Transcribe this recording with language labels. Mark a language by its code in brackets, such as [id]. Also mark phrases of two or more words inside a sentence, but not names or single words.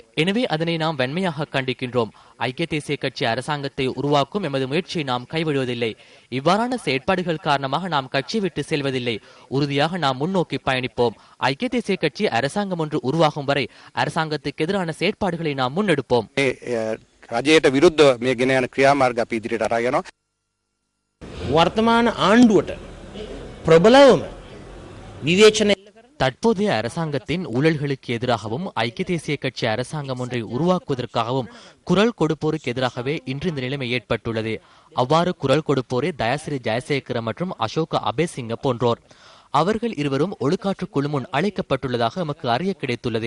[ta] எனவே அதனை நாம் வன்மையாக கண்டிக்கின்றோம். ஐக்கிய தேசிய கட்சி அரசாங்கத்தை உருவாக்கும் எமது முயற்சியை நாம் கைவிடுவதில்லை. இவ்வாறான செயற்பாடுகள் காரணமாக நாம் கட்சி விட்டு செல்வதில்லை. உறுதியாக நாம் முன்னோக்கி பயணிப்போம். ஐக்கிய தேசிய கட்சி அரசாங்கம் ஒன்று உருவாகும் வரை அரசாங்கத்துக்கு எதிரான செயற்பாடுகளை நாம் முன்னெடுப்போம். [si] රජයට විරුද්ධව මේ ගෙන යන ක්‍රියාමාර්ග අපි ඉදිරියට අරගෙන යනවා. වර්තමාන ආණ්ඩුවට ප්‍රබලවම විවේචන [ta] தற்போதைய அரசாங்கத்தின் ஊழல்களுக்கு எதிராகவும் ஐக்கிய தேசிய கட்சி அரசாங்கம் ஒன்றை உருவாக்குவதற்காகவும் குரல் கொடுப்போருக்கு எதிராகவே இன்று இந்த நிலைமை ஏற்பட்டுள்ளது. அவ்வாறு குரல் கொடுப்போரே தயாசிரி ஜெயசேகர மற்றும் அசோக அபேசிங்க போன்றோர். அவர்கள் இருவரும் ஒழுக்காற்று குழு முன் அழைக்கப்பட்டுள்ளதாக எமக்கு அறிய கிடைத்துள்ளது.